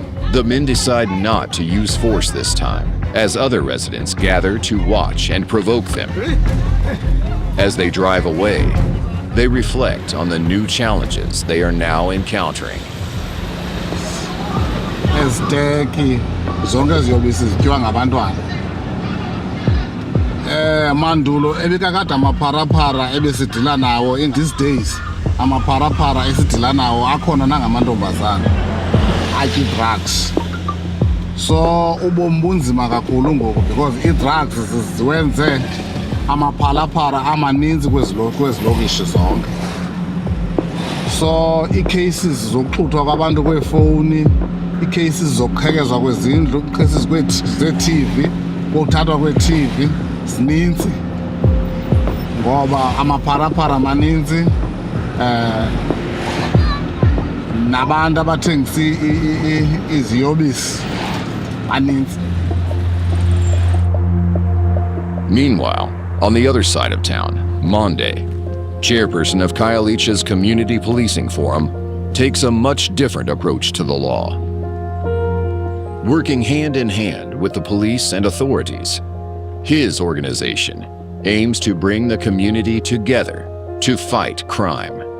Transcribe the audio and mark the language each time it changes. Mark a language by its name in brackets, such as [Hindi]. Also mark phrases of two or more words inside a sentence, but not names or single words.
[English] The men decide not to use force this time, as other residents gather to watch and provoke them. As they drive away, they reflect on the new challenges they are now encountering. [Xhosa] Eziteki zonke eziyobisi zityiwa ngabantwana. Mandulo ebekakade amapharapara ebesidila nawo [English] in these days [Xhosa] amapharapara esidila nawo akhona nangamantombazana atyi drugs. So ubomi bunzima kakhulu ngoku because i-drugs ziwenze amaphalaphala amaninzi kwezilokishi zonke. So ii-cases zokuxuthwa kwabantu kweefowuni, ii-cases zokukhekezwa kwezindlu, ii-cases zee-TV, kokuthathwa kwee-TV zininzi ngoba amapharaphala maninzi nabantu abathengisa iziyobisi maninzi. [English] Meanwhile, on the other side of town, Monday, chairperson of Khayelitsha's Community Policing Forum, takes a much different approach to the law. Working hand in hand with the police and authorities, his organization aims to bring the community together to fight crime.